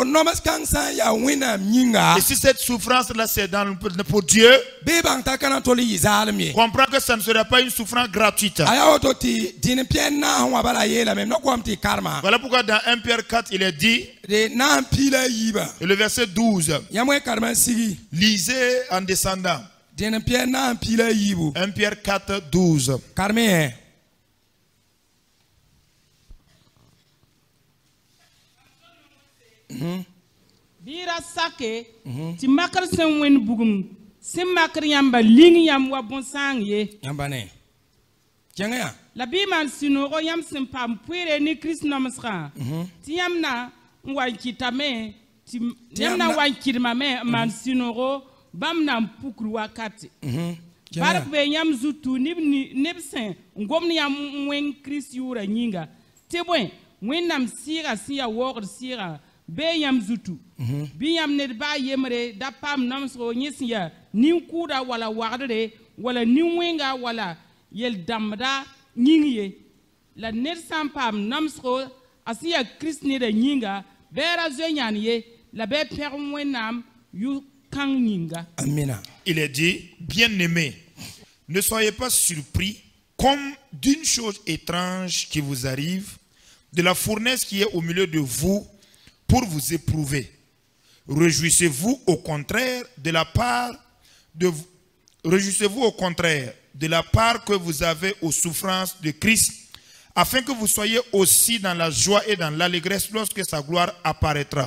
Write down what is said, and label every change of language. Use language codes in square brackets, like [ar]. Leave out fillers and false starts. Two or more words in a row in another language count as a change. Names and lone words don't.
[fr] Et si cette souffrance-là c'est pour Dieu, comprends que ça ne sera pas une souffrance gratuite. Voilà pourquoi dans 1 Pierre 4 il est dit, et le verset 12, lisez en descendant. 1 Pierre 4, 12. [mos] Bira sake ti makar sen wen bugum sim makar yamba ling yam wa bon sangye yamba ne kenga la bi man sinoro yam sim pam puire ni Christ namsra ti yamna wan kitame ti yamna wan kirma me man sinoro bam nam pukru wakati barak be yam zutu nibsen ngomni yam wen Christ yura nyinga te bwen wen nam sira sia word sira be yam zutu bi yam ne ba yemre da pam nam so nyisia nin kuda wala wagre wala nin wenga wala yel damda nyingi la ner san pam namsro asiya Christ ni de nyinga bera zonyan ye la be perwenam yu kang nyinga. Amina. [fr] Il est dit, bien-aimés, ne soyez pas surpris comme d'une chose étrange qui vous arrive, de la fournaise qui est au milieu de vous pour vous éprouver. Réjouissez-vous au contraire de la part que vous avez aux souffrances de Christ, afin que vous soyez aussi dans la joie et dans l'allégresse lorsque sa gloire apparaîtra.